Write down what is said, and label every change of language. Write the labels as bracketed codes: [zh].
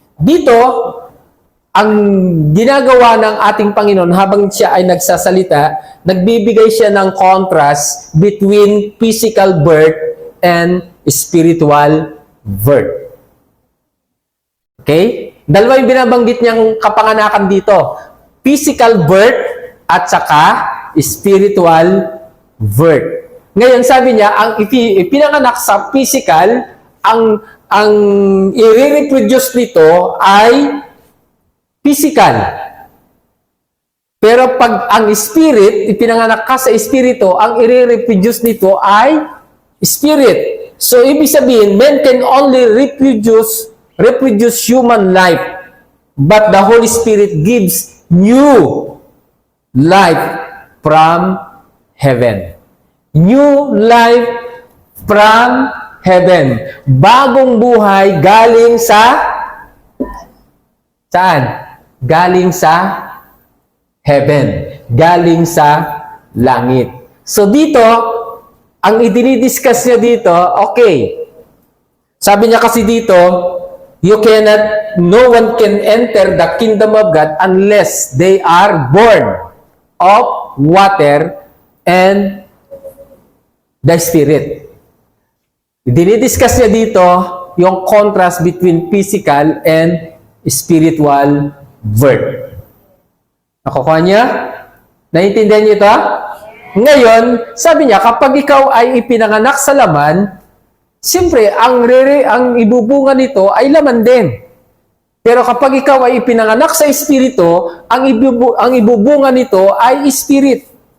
[tl] Dito, ang ginagawa ng ating Panginoon habang siya ay nagsasalita, nagbibigay siya ng [en] contrast between physical birth and spiritual birth. [tl] Okay? Dalawa yung binabanggit niyang kapanganakan dito. [en] Physical birth [tl] at saka [en] spiritual birth. [tl] Ngayon, sabi niya, ang ipinanganak sa physical, ang i-reproduce nito ay physical. Pero pag ang spirit, ipinanganak ka sa espiritu, ang i-reproduce nito ay spirit. [en] So, [tl] ibig sabihin, [en] men can only reproduce human life, but the Holy Spirit gives new life from heaven. New life from heaven. [tl] Bagong buhay galing sa saan? Galing sa heaven. Galing sa langit. So dito, ang idinidiscuss niya dito, okay. Sabi niya kasi dito, [en] no one can enter the kingdom of God unless they are born of water and the Spirit. [tl] Dinidiscuss niya dito yung [en] contrast between physical and spiritual birth. [tl] Nakukuha niya? Naiintindihan niyo ito? Ngayon, sabi niya, kapag ikaw ay ipinanganak sa laman, siyempre, ang ibubunga nito ay laman din. Pero kapag ikaw ay ipinanganak sa espiritu, ang ibubunga nito ay spirit.